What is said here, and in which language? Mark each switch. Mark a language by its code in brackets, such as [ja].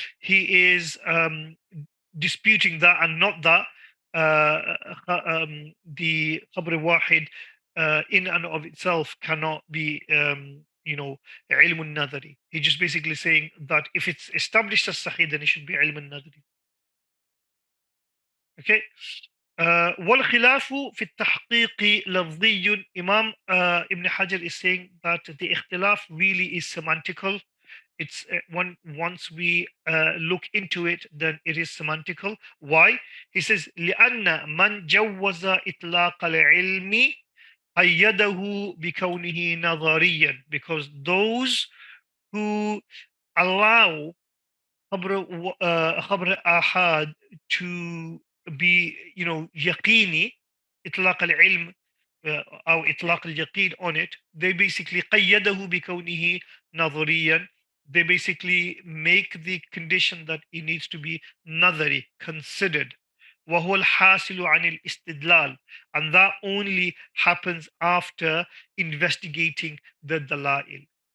[en] He is disputing that and not that the khabr wahid in and of itself cannot be ilm al-nadari. He's just basically saying that if it's established as sahih, then it should be ilm al-nadari. Okay. [ar] والخلاف في التحقيق لفظي. [en] Imam Ibn Hajar is saying that the ikhtilaf really is semantical. It's once we look into it, then it is semantical. Why? He says [ar] لأن من جوز إطلاق العلم قيده بكونه نظريا, [en] because those who allow [ar] خبر آحاد [en] to be [ar] يقيني, إطلاق العلم أو إطلاق اليقين [en] on it, they basically [ar] قيده بكونه نظريا. [en] They basically make the condition that it needs to be نظري, considered. [ar] وهو الحاصل عن الاستدلال, [en] and that only happens after investigating the dalail.